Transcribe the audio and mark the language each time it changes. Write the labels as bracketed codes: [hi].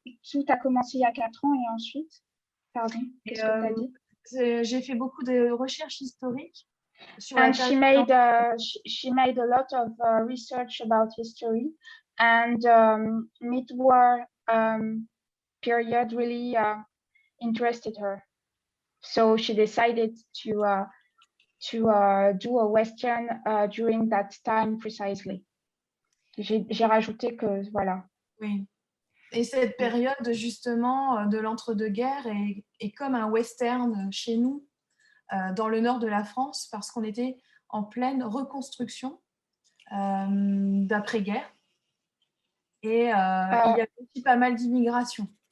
[fr] Tout a commencé il y a 4 ans et ensuite, pardon, qu'est-ce que tu as dit? J'ai fait beaucoup de recherches historiques. [en] And she made a lot of research about history, and mid-war period really interested her. So she decided to do a western during that time precisely. [fr] J'ai rajouté que voilà. Oui. Et cette période justement de l'entre-deux-guerres est comme un western chez nous. Dans le nord de la France, parce qu'on était en pleine reconstruction d'après-guerre et il y avait aussi pas mal d'immigration.